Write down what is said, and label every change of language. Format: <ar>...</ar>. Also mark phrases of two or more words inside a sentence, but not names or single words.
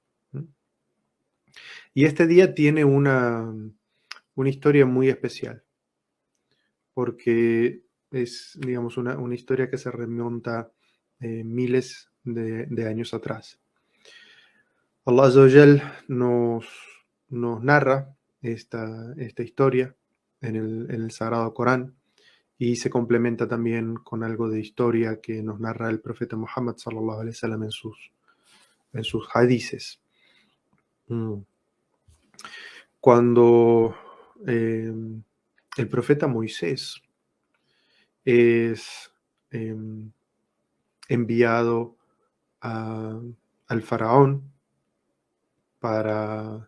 <es>Y este día tiene una historia muy especial, porque es, digamos, una historia que se remonta miles de años atrás. Allah</es> <ar>عز وجل</ar> <es>nos narra esta historia en el Sagrado Corán y se complementa también con algo de historia que nos narra el profeta Muhammad</es> <ar>صلى الله عليه وسلم</ar> <es>en sus hadices. Cuando el profeta Moisés es enviado al faraón para...</es>